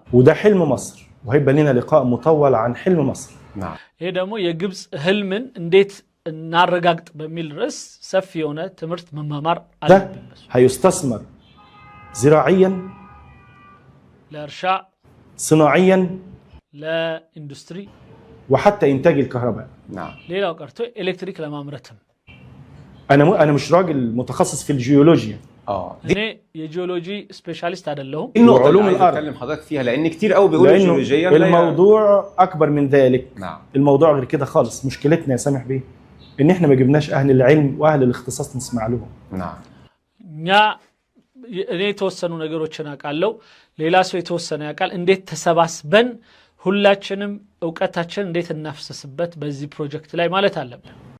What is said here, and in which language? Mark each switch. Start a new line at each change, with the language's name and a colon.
Arabic: وده حلم مصر وهيبقى لنا لقاء مطول عن حلم مصر نعم
Amharic: ይሄ ደግሞ የግብጽ ህልምን እንዴት እናረጋግጥ በሚል ርዕስ ሰፊ የሆነ ትምህርት መማማር
Arabic: ده
Amharic: አለብን
Arabic: هيستثمر زراعيا
Amharic: ለእርሻ
Arabic: صناعيا
Amharic: ለኢንዱስትሪ
Arabic: وحتى انتاج الكهرباء نعم
Amharic: ሌላው ቀርቶ ኤሌክትሪክ لማምረትም
Arabic: انا مش راجل متخصص في الجيولوجيا
Amharic: እኔ የጂኦሎጂ ስፔሻሊስት አይደለሁም
Arabic: النقطة وعلوم اللي عايز الأرض. اتكلم حضرتك فيها لان كتير قوي بيقولوا لانه جيولوجيا الموضوع اكبر من ذلك نعم الموضوع غير كده خالص مشكلتنا يا سامح بيه ان احنا ما جبناش اهل العلم واهل الاختصاص نسمع لهم نعم
Amharic: እኛ እኔ የተወሰኑ ነገሮችን አውቃለሁ ሌላ ሰው የተወሰነ ያውቃል እንዴት ተሰባስበን ሁላችንም ዕውቀታችን እንዴት እናፍሰስበት በዚህ ፕሮጀክት ላይ ማለት አለብን